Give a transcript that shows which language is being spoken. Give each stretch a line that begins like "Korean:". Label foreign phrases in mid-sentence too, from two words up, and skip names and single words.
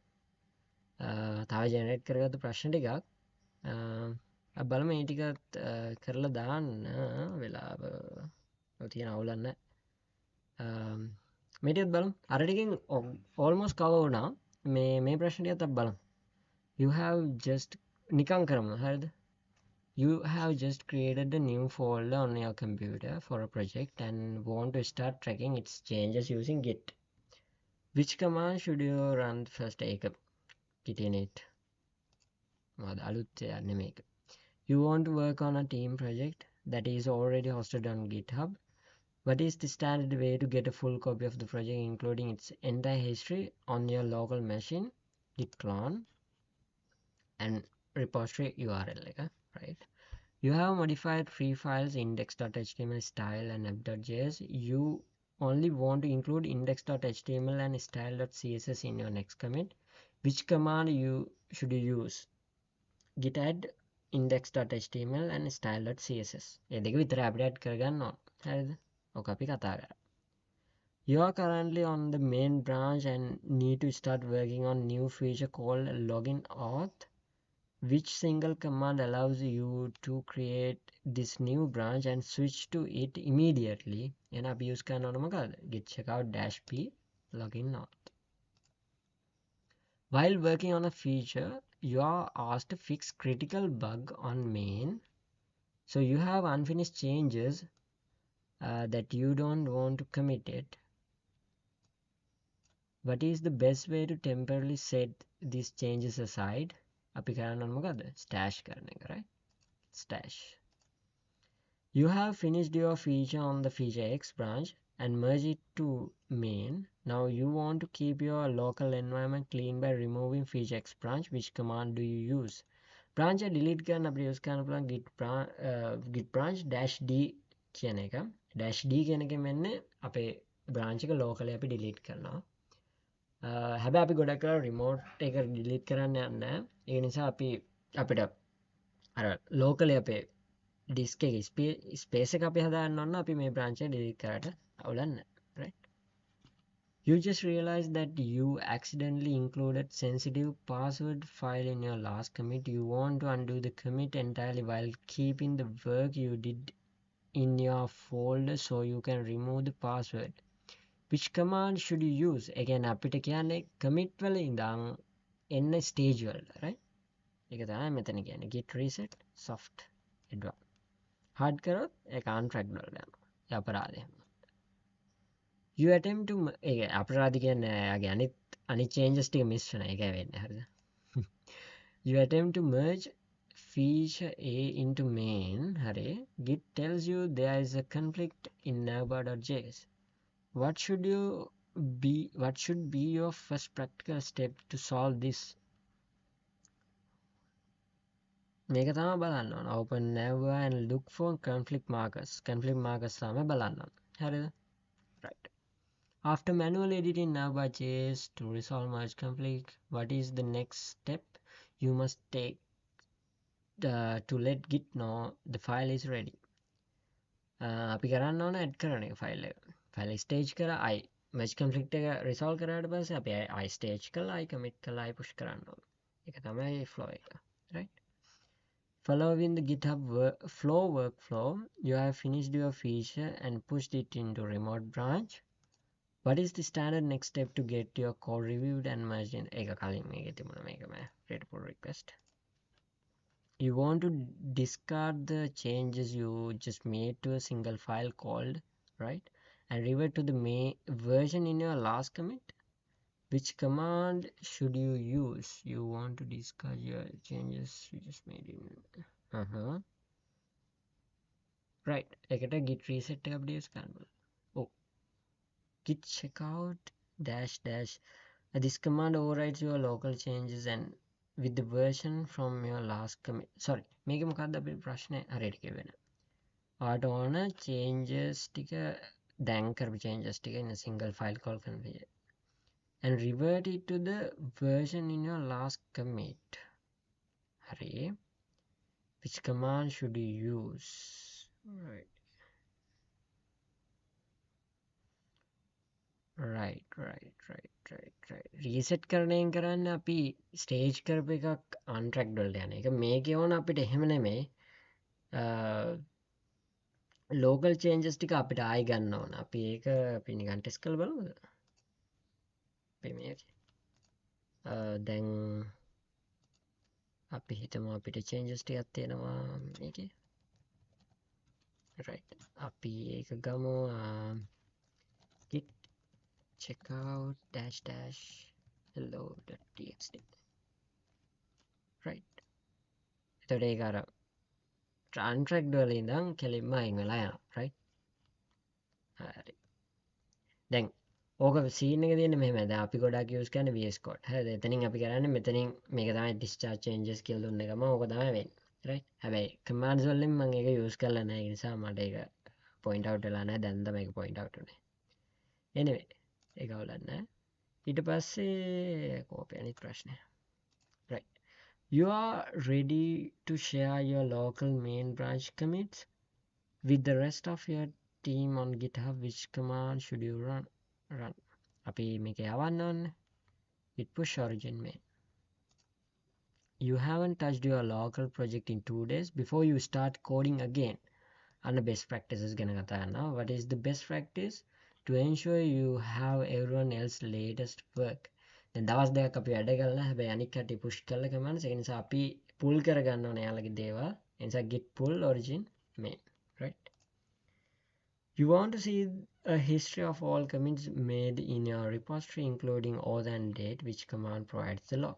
Sinhala: තව generate කරගත්ත ප්‍රශ්න ටිකක් අපි බලමු මේ ටිකත් කරලා දාන්න වෙලාව තියෙන අවුලක් නැහැ. මේ ටිකත් බලමු. අර ටිකෙන් almost cover වුණා. මේ ප්‍රශ්න ටිකත් අපි බලමු.
English: You have just
Sinhala: නිකන් කරමු. හරිද?
English: You have just created a new folder on your computer for a project and want to start tracking its changes using Git. Which command should you run first?
Sinhala: ඒක Git init. මොකද අලුත් යන්නේ මේක.
English: You want to work on a team project that is already hosted on GitHub. What is the standard way to get a full copy of the project including its entire history on your local machine? Git clone and repository URL එක. right? You have modified three files index.html, style and app.js. You only want to include index.html and style.css in your next commit. Which command should you use? Git add index.html and style.css.
Sinhala: ඒ දෙක විතර අපිට add කරගන්න ඕන. හරිද? ඔක අපි කතා කරා.
English: You are currently on the main branch and need to start working on new feature called login auth. Which single command allows you to create this new branch and switch to it immediately?
Sinhala: And අපි use කරන ඕන මොකද?
English: git checkout -p login auth. While working on a feature, you are asked to fix critical bug on main So you have unfinished changes that you don't want to commit it. What is the best way to temporarily set these changes aside?
Sinhala: අපි කරන්න ඕන මොකද්ද? Stash කරන එක,
English: right? Stash. You have finished your feature on the feature X branch and merge it to main. Now you want to keep your local environment clean by removing feature X branch. Which command do you use?
Sinhala: Branch delete කරන්න අපි use කරන්න පුළුවන් git branch -d කියන එක. -d කියන එකෙන් වෙන්නේ අපේ branch එක locally අපි delete කරනවා. හැබැයි අපි ගොඩක් කරලා remote එක delete කරන්න යන්නේ නැහැ. ඒ නිසා අපි අපිට අර locally අපේ disk එකේ space එක අපි හදාගන්න ඕන අපි මේ branch එක delete කරාට අවුලක් නැහැ.
English: Right? You just realized that you accidentally included sensitive password file in your last commit. You want to undo the commit entirely while keeping the work you did in your folder so you can remove the password. Which command should you use? Again,
Sinhala: අපිට කියන්නේ commit වල ඉඳන් එන්න stage වලට, right? ඒක තමයි මෙතන කියන්නේ
English: git reset soft advanced.
Sinhala: hard කරොත් ඒක untracked වලට යනවා. ඒ අපරාධය. You attempt to ඒක අපරාධ කියන්නේ යාගේ අනිත් changes ටික miss වෙනවා. ඒකයි වෙන්නේ. හරිද?
English: You attempt to merge feature A into main.
Sinhala: හරි.
English: Git tells you there is a conflict in navbar.js. What should be your first practical step to solve this?
Sinhala: මේක තමයි බලන්න ඕන.
English: Open navbar and look for conflict markers.
Sinhala: Conflict markers තමයි බලන්න ඕන. හරිද?
English: Right. After manually editing navbar.js to resolve merge conflict, what is the next step you must take to let Git know the file is ready?
Sinhala: අපි කරන්න ඕන add කරන එක file එක. File stage කරා I
English: merge conflict
Sinhala: එක resolve කරාට පස්සේ අපි I stage කරලා I commit කරලා I push කරන්න ඕන. ඒක තමයි flow එක.
English: Right? Following the GitHub flow workflow, you have finished your feature and pushed it into remote branch. What is the standard next step to get your code reviewed and merged in?
Sinhala: ඒක කලින් මේකේ තිබුණා මේකම
English: create pull request. You want to discard the changes you just made to a single file called, right? And revert to the main version in your last commit. Which command should you use? You want to discard your changes you just made in right.
Sinhala: එකට git reset එක අපිට use කරන්න පුළුවන්.
English: Git checkout -- this command overrides your local changes and with the version from your last commit. Sorry,
Sinhala: මේක මොකක්ද අපේ ප්‍රශ්නේ හරියට කියවෙන. ඔයාට ඕන changes ටික දැන් කරපු changes ටික
English: in a single file call configure and revert it to the version in your last commit.
Sinhala: හරි.
English: Which command should you use? Right.
Sinhala: රීසෙට් කරණයෙන් කරන්න අපි ස්ටේජ් කරප එකක් අන්ට්‍රැක්් ඩොල්ට යන එක මේක ඕන අපිට එහෙම නෙමේ
English: local changes
Sinhala: ටික අපිට ආයි ගන්න ඕන අපි ඒක අපි නිකන් ටෙස්ට් කරලා බලමුද අපි මේක දැන් අපි හිතමු අපිට චේන්ජස් ටිකක් තියෙනවා මේකේ right අපි ඒක ගමු git checkout hello.txt right එතකොට ඒක අර contract වල ඉඳන් කෙලින්ම අයින් වෙලා යනවා right හරි දැන් ඕක සීන් එක තියෙන්නේ මෙහෙමයි දැන් අපි ගොඩක් යූස් කරන්නේ VS Code හරිද එතනින් අපි කරන්නේ මෙතනින් මේක තමයි
English: discharge changes
Sinhala: කියලා දුන්න එකම ඕක තමයි වෙන්නේ right හැබැයි commands වලින් මම ඒක යූස් කරලා නැහැ ඒ නිසා මට ඒක
English: point out
Sinhala: වෙලා නැහැ දැන් තමයි ඒක
English: point out
Sinhala: උනේ anyway ඒක අවුලක් නැහැ ඊට පස්සේ කෝපය අනිත් ප්‍රශ්නය
English: right you are ready to share your local main branch commits with the rest of your team on GitHub. Which command should you run?
Sinhala: අපි මේක යවන්න ඕනේ git push origin main.
English: You haven't touched your local project in 2 days before you start coding again. And the best practices
Sinhala: ගැන කතා කරනවා.
English: What is the best practice to ensure you have everyone else latest work?
Sinhala: දැන් දවස් දෙකක් අපි වැඩ කළා හැබැයි අනික් කට්ටිය push කරලා කමන්ස් ඒ නිසා අපි pull කරගන්න ඕනේ යාළුවගේ දේවල්. ඒ නිසා
English: git pull origin main, right? You want to see a history of all commits made in your repository, including auth and date, which command provides the log.